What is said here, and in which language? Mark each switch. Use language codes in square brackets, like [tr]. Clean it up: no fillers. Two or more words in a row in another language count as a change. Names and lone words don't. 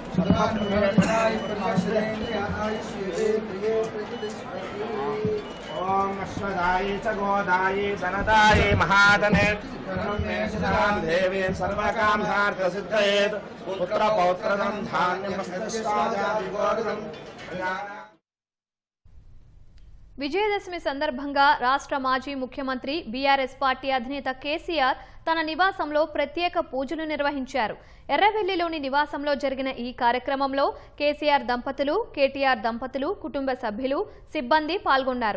[sa] ओम अश्वदायी च गोदायी धनदायी महाधने देवी सर्वकाम्यार्थसिद्धयेत् पुत्रपौत्रधं धान्यमस्ति। [te] విజయదశమి సందర్భంగా రాష్ట్ర మాజీ ముఖ్యమంత్రి బీఆర్ఎస్ పార్టీ అధినేత కేసీఆర్ తన నివాసంలో ప్రత్యేక పూజలు నిర్వహించారు. ఎర్రవెల్లిలోని నివాసంలో జరిగిన ఈ కార్యక్రమంలో కేసీఆర్ దంపతులు, కేటీఆర్ దంపతులు, కుటుంబ సభ్యులు, సిబ్బంది పాల్గొన్నారు.